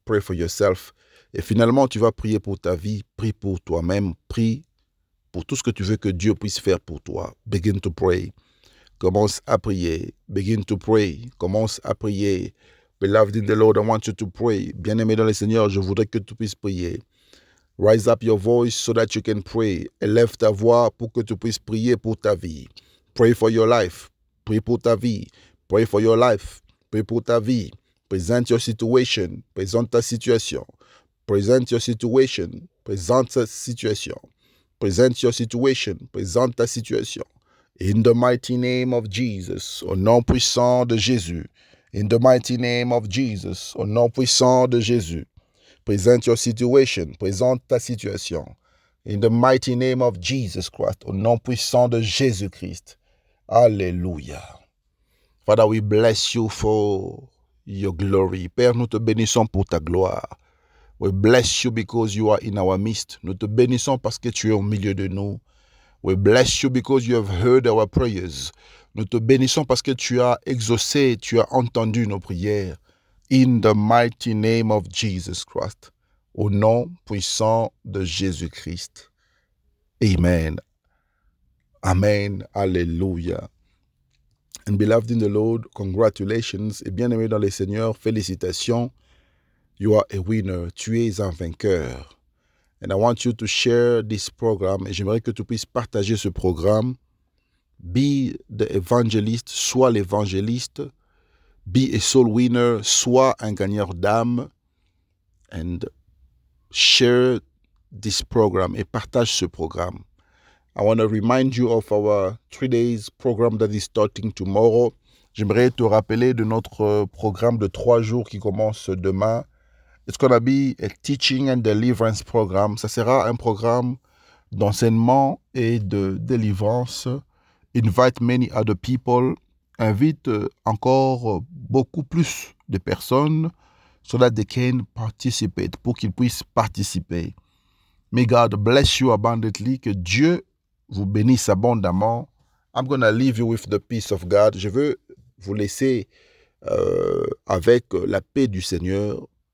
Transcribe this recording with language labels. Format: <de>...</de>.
<en>Pray for yourself.</en> <fr>Et finalement, tu vas prier pour ta vie, prie pour toi-même, prie pour tout ce que tu veux que Dieu puisse faire pour toi.</fr> <en>Begin to pray.</en> <fr>Commence à prier.</fr> <en>Begin to pray.</en> <fr>Commence à prier.</fr> <en>Beloved in the Lord, I want you to pray.</en> <fr>Bien-aimé dans le Seigneur, je voudrais que tu puisses prier.</fr> <en>Rise up your voice so that you can pray.</en> <fr>Élève ta voix pour que tu puisses prier pour ta vie.</fr> <en>Pray for your life.</en> <fr>Prie pour ta vie.</fr> <en>Pray for your life. Prie pour ta vie. Present your situation.</en> <fr>Présente ta situation.</fr> <en>Present your situation.</en> <fr>Présente ta situation.</fr> <en>Present your situation.</en> <fr>Présente ta situation.</fr> <en>In the mighty name of Jesus.</en> <fr>Au nom puissant de Jésus.</fr> <en>In the mighty name of Jesus.</en> <fr>Au nom puissant de Jésus.</fr> <en>Present your situation.</en> <fr>Présente ta situation.</fr> <en>In the mighty name of Jesus Christ.</en> <fr>Au nom puissant de Jésus-Christ. Alléluia.</fr> <en>Father, we bless you for your glory.</en> <fr>Père, nous te bénissons pour ta gloire.</fr> <en>We bless you because you are in our midst.</en> <fr>Nous te bénissons parce que tu es au milieu de nous.</fr> <en>We bless you because you have heard our prayers.</en> <fr>Nous te bénissons parce que tu as exaucé, tu as entendu nos prières.</fr> <en>In the mighty name of Jesus Christ.</en> <fr>Au nom puissant de Jésus-Christ. Amen. Amen. Alléluia.</fr> <en>And beloved in the Lord, congratulations.</en> <fr>Et bien-aimé dans le Seigneur, félicitations.</fr> <en>You are a winner.</en> <fr>Tu es un vainqueur.</fr> <en>And I want you to share this program.</en> <fr>Et j'aimerais que tu puisses partager ce programme.</fr> <en>Be the evangelist.</en> <fr>Sois l'évangéliste.</fr> <en>Be a soul winner.</en> <fr>Sois un gagneur d'âme.</fr> <en>And share this program.</en> <fr>Et partage ce programme.</fr> <en>I want to remind you of our 3 days program that is starting tomorrow.</en> <fr>J'aimerais te rappeler de notre programme de 3 jours qui commence demain.</fr> <en>It's going to be a teaching and deliverance program.</en> <fr>Ça sera un programme d'enseignement et de délivrance.</fr> <en>Invite many other people.</en> <fr>Invite encore beaucoup plus de personnes</fr> <en>so that they can participate,</en> <fr>pour qu'ils puissent participer.</fr> <en>May God bless you abundantly.</en> <fr>Que Dieu vous bénisse abondamment.</fr> <en>I'm going to leave you with the peace of God.</en> <fr>Je veux vous laisser avec la paix du Seigneur.</fr>